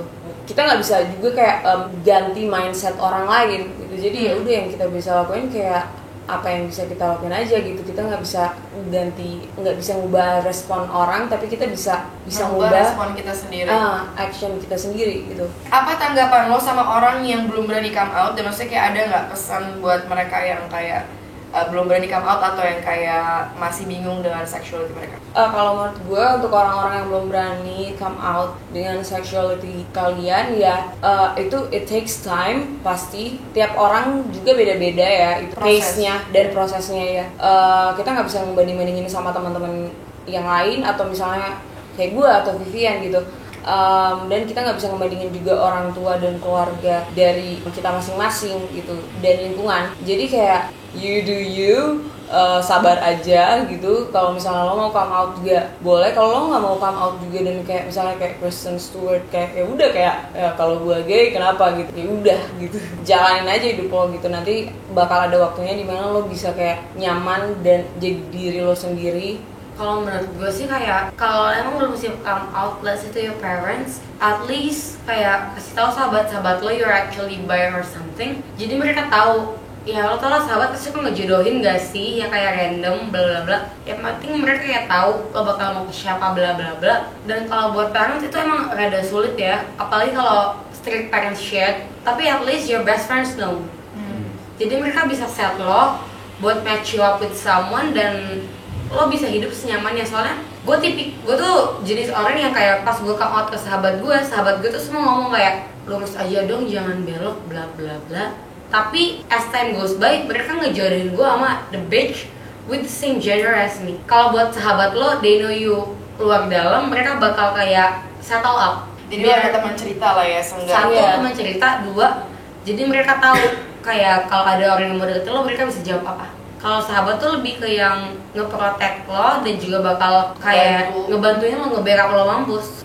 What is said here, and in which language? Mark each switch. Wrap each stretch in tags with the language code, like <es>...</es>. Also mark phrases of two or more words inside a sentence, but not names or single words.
<id>Kita nggak bisa juga kayak ganti mindset orang lain gitu. Jadi ya udah yang kita bisa lakuin kayak apa yang bisa kita lakuin aja gitu. Kita nggak bisa ngubah respon orang, tapi kita bisa ngubah respon kita sendiri, action kita sendiri gitu. Apa tanggapan lo sama orang yang belum berani</id> <en>come out?</en> <id>Dan maksudnya kayak ada nggak pesan buat mereka yang kayak belum berani</id> <en>come out</en> <id>atau yang kayak masih bingung dengan sexuality mereka? Kalau menurut gue, untuk orang-orang yang belum berani</id> <en>come out</en> <id>dengan sexuality kalian ya, itu</id> <en>it takes time.</en> <id>Pasti tiap orang juga beda-beda ya itu pace-nya dan prosesnya ya. Kita nggak bisa ngebanding-bandingin sama teman-teman yang lain atau misalnya kayak gue atau Vivian gitu. Dan kita nggak bisa ngebandingin juga orang tua dan keluarga dari kita masing-masing gitu, dan lingkungan. Jadi kayak</id> <en>you do you,</en> <id>sabar aja gitu. Kalau misalnya lo mau</id> <en>come out</en> <id>juga boleh, kalau lo nggak mau</id> <en>come out</en> <id>juga dan kayak misalnya kayak Kristen Stewart kayak ya udah kayak ya, kalau gue gay kenapa gitu, ya udah gitu, jalanin aja hidup lo gitu. Nanti bakal ada waktunya dimana lo bisa kayak nyaman dan jadi diri lo sendiri. Kalau menurut gue sih kayak kalau emang belum siap</id> <en>come out, let's say to your parents, at least</en> <id>kayak kasih tahu sahabat-sahabat lo</id> <en>you're actually bi or something.</en> <id>Jadi mereka tahu, ya lo tau lah sahabat pasti kok ngejodohin gak sih, ya kayak random bla bla bla. Yang penting mereka kayak tahu lo bakal mau ke siapa bla bla bla. Dan kalau buat parents itu emang rada sulit ya, apalagi kalau</id> <en>strict parents shit. Tapi at least your best friends know.</en> <id>Jadi mereka bisa set lo buat</id> <en>match you up with someone</en> <id>dan lo bisa hidup senyamannya. Soalnya gue tuh jenis orang yang kayak pas gue</id> <en>come out</en> <id>ke sahabat gue tuh semua ngomong kayak lurus aja dong, jangan belok bla bla bla.</id> <en>Tapi as time goes by</en> <id>mereka ngejodohin gue sama</id> <en>the bitch with the same gender as me.</en> <id>Kalau buat sahabat lo,</id> <en>they know you</en> <id>luar dalam, mereka bakal kayak settle up. Jadi ada teman cerita lah ya, satu teman cerita, dua jadi mereka tahu kayak kalau ada orang yang mau deketin lo mereka bisa jawab apa. Kalau sahabat tuh lebih ke yang ngeprotek lo dan juga bakal kayak ngebantuin lo ngeberak lo mampus.</id>